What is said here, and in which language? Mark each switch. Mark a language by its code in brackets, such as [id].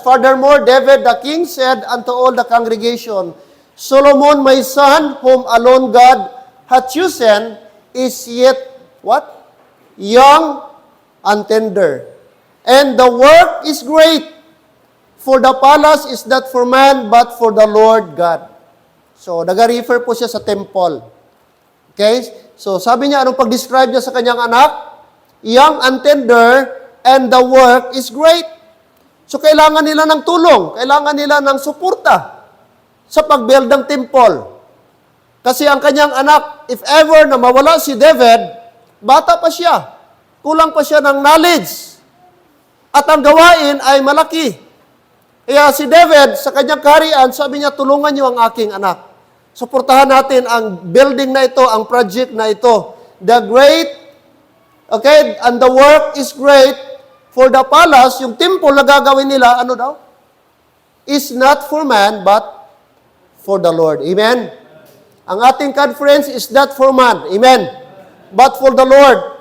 [en] Furthermore, David the king said unto all the congregation, Solomon my son, whom alone God hath chosen, is yet, what? Young and tender. And the work is great, for the palace is not for man, but for the Lord God. [tl] So, nag-refer po siya sa temple. Okay? So, sabi niya, anong pag-describe niya sa kanyang anak? [en] Young and tender, and the work is great. [tl] So, kailangan nila ng tulong. Kailangan nila ng suporta sa pag-build ng temple. Kasi ang kanyang anak, if ever na mawala si David, bata pa siya. Kulang pa siya ng knowledge. At ang gawain ay malaki. Kaya si David, sa kanyang kaharian, sabi niya, tulungan niyo ang aking anak. Suportahan natin ang building na ito, ang project na ito. [en] The great, okay, and the work is great for the palace, [tl] yung temple na gagawin nila, ano daw? [en] Is not for man, but for the Lord. Amen? [tl] Ang ating conference [en] is not for man. Amen? But for the Lord.